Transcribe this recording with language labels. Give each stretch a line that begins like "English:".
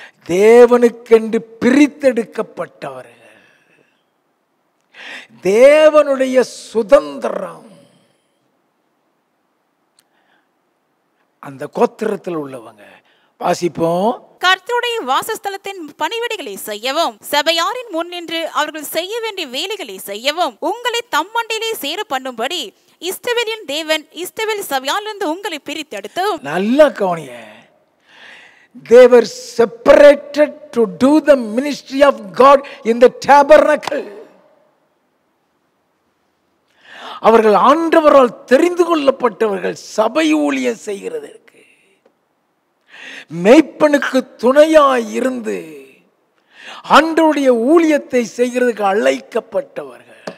Tamil: தேவனுக்கென்று பிரித்தெடுக்கப்பட்டவர்கள், தேவனுடைய சுதந்திரம், அந்த கோத்திரத்தில் உள்ளவங்க. வாசிப்போம். கர்த்தருடைய வாசஸ்தலத்தின் பணிவிடைகளை செய்யவும் சபையாரின் முன் நின்று அவர்கள் செய்ய வேண்டிய வேலைகளை செய்யவும் உங்களை தம்மண்டையிலே சேர பண்ணும்படி இஸ்ரவேலின் தேவன் இஸ்ரவேல் சபையாரிலிருந்து உங்களை பிரித்தெடுத்து. நல்லா கவனிங்க.
English: They were separated to do the ministry of God in the tabernacle.
Tamil: அவர்கள் ஆண்டவரால் தெரிந்து கொள்ளப்பட்டவர்கள் சபை ஊழியம் செய்கிறதற்கு. மெய்ப்பனுக்கு துணையாய் இருந்து ஆண்டவருடைய ஊழியத்தை செய்கிறதுக்கு அழைக்கப்பட்டவர்கள்.